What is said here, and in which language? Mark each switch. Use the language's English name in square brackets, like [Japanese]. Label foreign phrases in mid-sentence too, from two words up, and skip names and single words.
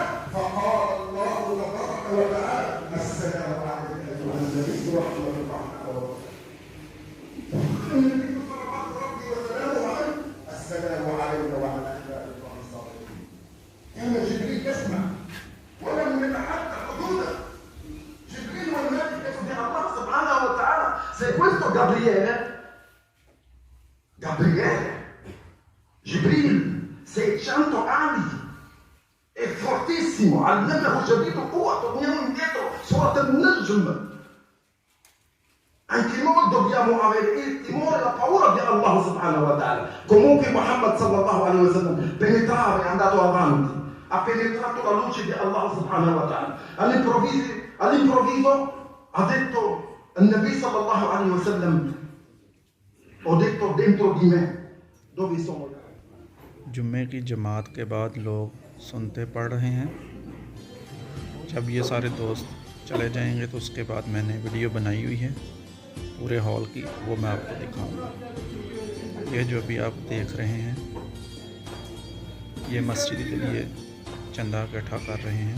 [Arabic] فقال الله تبارك وتعالى: السلام عليك ايها النبي ورحمه الله وبركاته. النبي صلوات ربي وسلامه عليه: السلام عليك وعلى عباد الله الصالحين. كان جبريل يسمع ولم يتحدى حدوده. جبريل والملائكه دي الله سبحانه وتعالى. [Italian] C'est questo Gabriele, Gibril, 600 anni, è fortissimo, [Arabic] علمه شديد القوة. [Italian] torniamo indietro, Surat al-Najm. Anche noi dobbiamo avere il timore e la paura di Allah [Arabic] سبحانه وتعالى. [Italian] Comunque Muhammad [Arabic] صلى الله عليه وسلم [Italian] penetrava, è andato avanti, ha penetrato la luce di Allah [Arabic] سبحانه وتعالى. [Italian] All'improvviso ha detto il Nabi [Arabic] صلى الله عليه وسلم: [Italian] ho detto dentro di me dove sono. [Hindi] जुम्मे की जमात के बाद लोग सुनते पढ़ रहे हैं। जब ये सारे दोस्त चले जाएंगे तो उसके बाद मैंने वीडियो बनाई हुई है पूरे हॉल की, वो मैं आपको दिखाऊंगा। ये जो भी आप देख रहे हैं, ये मस्जिद के लिए चंदा इकट्ठा कर रहे हैं।